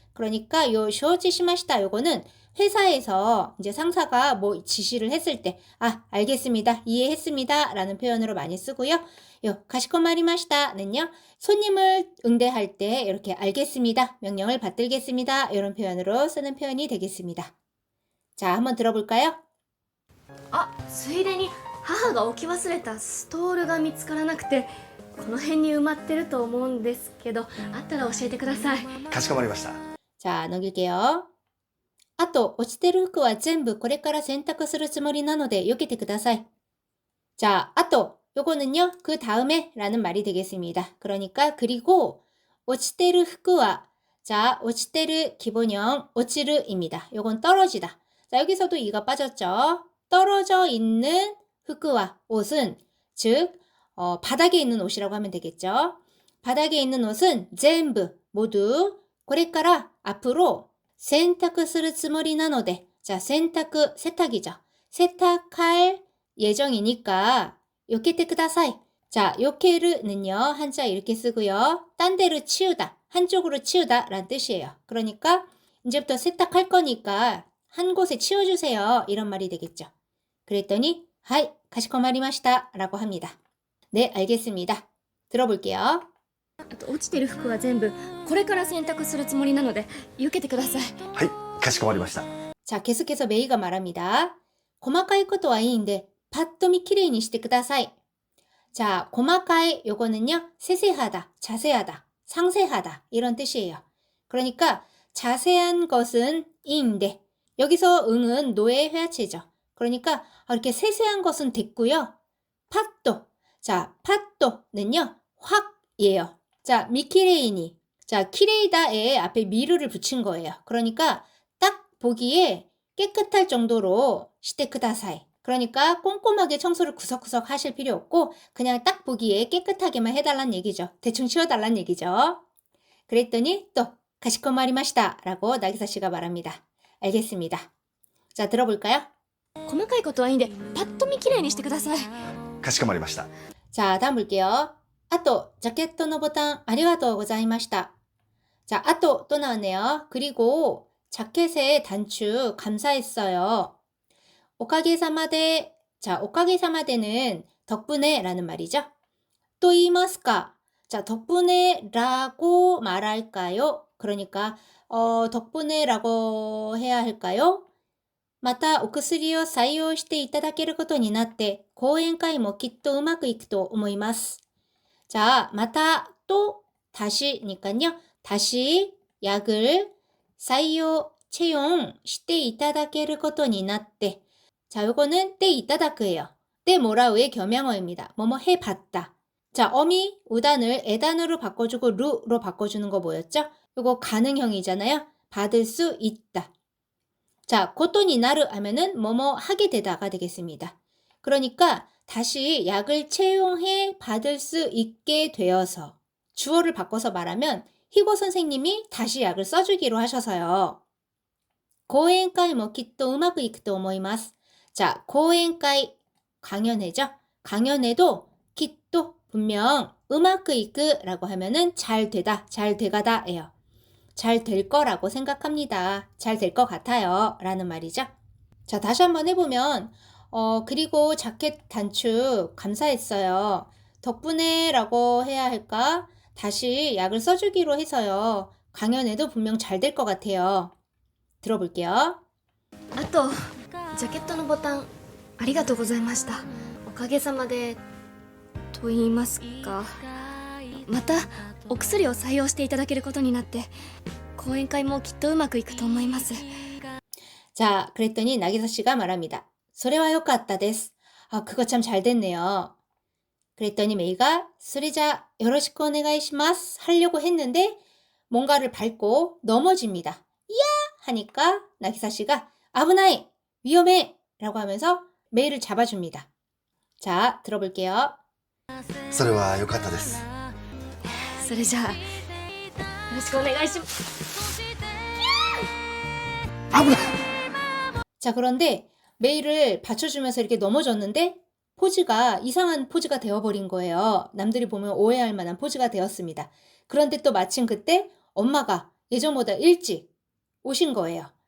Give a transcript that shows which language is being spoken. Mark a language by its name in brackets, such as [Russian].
[Korean] 그러니까 요 쇼치시마시다 요거는 회사에서 이제 상사가 뭐 지시를 했을 때 알겠습니다. 이해했습니다. 라는 표현으로 많이 쓰고요. 요 가시코마리마시다는요. 손님을 응대할 때 이렇게 알겠습니다. 명령을 받들겠습니다. 이런 표현으로 쓰는 표현이 되겠습니다. 자, 한번 들어볼까요? [Japanese] ついでに母が置き忘れたストールが見つからなくてこの辺に埋まってると思うんですけどあったら教えてください。かしこまりました。 [Korean] 자, 넘길게요. [Japanese] あと、落ちてる服は全部これから洗濯するつもりなので避けてください. [Korean] 자, [Japanese] あと, [Korean] 요거는요, 그 다음에 라는 말이 되겠습니다. 그러니까, 그리고, [Japanese] 落ちてる服は, [Korean] 자, [Japanese] 落ちてる [Korean] 기본형, [Japanese] 落ちる [Korean] 입니다. 요건 떨어지다. 자, 여기서도 이가 빠졌죠. 떨어져 있는 후크와 옷은, 즉, 바닥에 있는 옷이라고 하면 되겠죠. 바닥에 있는 옷은 전부, 모두, [Japanese] これから, [Korean] 앞으로, [Japanese] 洗濯するつもりなので, [Korean] 자, 洗濯, 세탁이죠. 세탁할 예정이니까, [Japanese] 요케테 쿠다사이. [Korean] 자, 요케르는요, 한자 이렇게 쓰고요. 딴 데로 치우다, 한쪽으로 치우다 라는 뜻이에요. 그러니까, 이제부터 세탁할 거니까, 한 곳에 치워주세요. 이런 말이 되겠죠. 그랬더니, 하이, 가시코마리마시다 라고 합니다. 네, 알겠습니다. 들어볼게요. [Japanese] あと落ちてる服は全部これから洗濯するつもりなので避けてください。はい、かしこまりました。 [Korean] 자, 계속해서 메이가 말합니다. [Japanese] 細かいことはいいんで 파또미 키레이니 시테 쿠다사이. [Korean] 자, [Japanese] 細かい [Korean] 요거는요. 세세하다, 자세하다, 상세하다 이런 뜻이에요. 그러니까 자세한 것은 이인데 여기서 응은 노의 회화체죠. 그러니까 이렇게 세세한 것은 됐고요. 파또. 자, 파또는요. 확이에요. 자, 미키레이니. 자, 키레이다에 앞에 미르를 붙인 거예요. 그러니까 딱 보기에 깨끗할 정도로 [Japanese] 시테쿠다사이. [Korean] 그러니까 꼼꼼하게 청소를 구석구석 하실 필요 없고 그냥 딱 보기에 깨끗하게만 해달란 얘기죠. 대충 치워달란 얘기죠. 그랬더니 또 가시코마리마시다 라고 나기사 씨가 말합니다. 알겠습니다. 자, 들어볼까요? [Japanese] 細かいことはいいんでパッと見きれいにしてください。かしこまりました。 [Korean] 자, 다음 볼게요. [Japanese] あと, 자켓의 보탄, ありがとうございました. [Korean] 자, あと, 또 나왔네요. 그리고, 자켓의 단추, 감사했어요. 오카게사마데, 자, 오카게사마데는 덕분에 라는 말이죠. [Japanese] 또言いますか? [Korean] 자, 덕분에라고 말할까요? 그러니까 덕분에라고 해야 할까요? [Japanese] またお薬を採用していただけることになって講演会もきっとうまくいくと思います. [Korean] 자, [Japanese] また [Korean] 또 다시니까요. 다시 약을採用, 채용, [Japanese] していただけることになって. [Korean] 자, 요거는 때 [Japanese] いただく [Korean] 예요. 때 뭐라우의 겸양어입니다. 뭐뭐 해봤다. 자, 어미, 우단을 에단어로 바꿔주고 루로 바꿔주는 거 뭐였죠? 요거 가능형이잖아요. 받을 수 있다. 자, 고토니 나르 하면은 뭐뭐 하게 되다가 되겠습니다. 그러니까 다시 약을 채용해 받을 수 있게 되어서 주어를 바꿔서 말하면 희고 선생님이 다시 약을 써주기로 하셔서요. [Japanese] 고엔카이 뭐 기또 우마쿠 이쿠と思います. 자, 고엔카이 [Korean] 강연회죠. 강연회도 기또 분명 우마쿠 이쿠라고 하면은 잘 되다, 잘 돼가다예요. 잘 될 거라고 생각합니다. 잘 될 것 같아요. 라는 말이죠. 자, 다시 한번 해보면 그리고 자켓 단축 감사했어요. 덕분에 라고 해야 할까? 다시 약을 써주기로 해서요. 강연에도 분명 잘 될 것 같아요. 들어볼게요. [Japanese] あとジャケットのボタンありがとうございました。おかげさまでと言いますか、またお薬を採用していただけることになって講演会もきっとうまくいくと思います。 [Korean] 자, 그랬더니 나기사 씨가 말합니다. [Japanese] それは良かったです. [Korean] 아, 그거 참 잘 됐네요. 그랬더니 메이가 [Japanese] それじゃよろしくお願いします. [Korean] 하려고 했는데 뭔가를 밟고 넘어집니다. 이야! 하니까 나기사 씨가 [Japanese] 危ない! [Korean] 위험해! 라고 하면서 메이를 잡아줍니다. 자, 들어볼게요. [Japanese] それは良かったです。それじゃあよろしくお願いします。危ない! [Korean] 자, 그런데 메이를 받쳐주면서 이렇게 넘어졌는데 포즈가 이상한 포즈가 되어버린 거예요. 남들이 보면 오해할 만한 포즈가 되었습니다. 그런데 또 마침 그때 엄마가 예전보다 일찍 오신 거예요.